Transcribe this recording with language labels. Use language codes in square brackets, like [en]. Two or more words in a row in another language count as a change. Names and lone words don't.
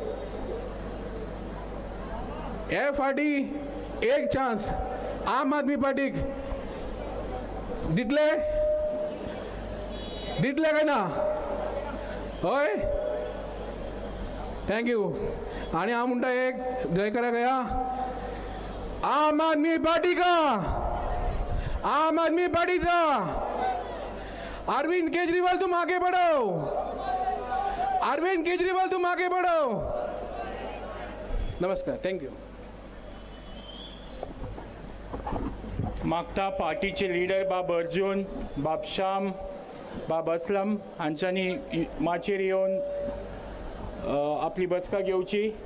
[kok] हे फाटी एक चान्स आम आदमी पार्टीक दितले काय ना हय थँक्यू आनी हांव म्हणटा [hi] एक जयकारा गया आम आदमी पार्टी का [kok] आम आदमी पार्टीचा अरविंद केजरीवाल [hi] तुम आगे बढ़ो, [kok] अरविंद केजरीवाल [hi] तुम आगे बढ़ो। [kok] नमस्कार, थँक्यू। मागता पार्टीचे लीडर बाब अर्जुन, बाब श्याम, बाब असलम हांच्यांनी माचयेर येवन आपली बसका घेवची।